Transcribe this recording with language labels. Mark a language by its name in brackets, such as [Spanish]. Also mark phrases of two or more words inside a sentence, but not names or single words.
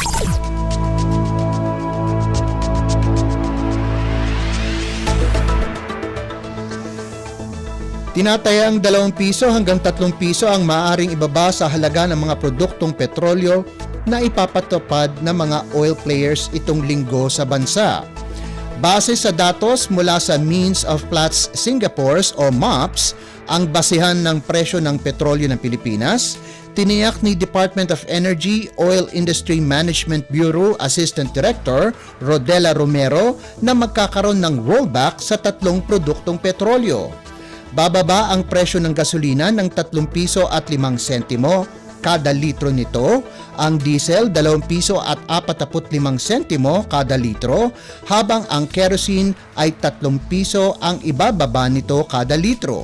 [Filipino] Tinatayang 2 piso hanggang 3 piso ang maaaring ibaba sa halaga ng mga produktong petrolyo na ipapatupad ng mga [English] oil players [Filipino] itong linggo sa bansa. Base sa datos mula sa Means of Platts Singapore o MOPS, ang basihan ng presyo ng petrolyo ng Pilipinas, tiniyak ni Department of Energy Oil Industry Management Bureau Assistant Director Rodela Romero na magkakaroon ng rollback sa 3 produktong petrolyo. Bababa ang presyo ng gasolina ng 3 piso at 5 sentimo kada litro nito, ang diesel 2 piso at 45 sentimo kada litro, habang ang kerosene ay 3 piso ang ibababa nito kada litro.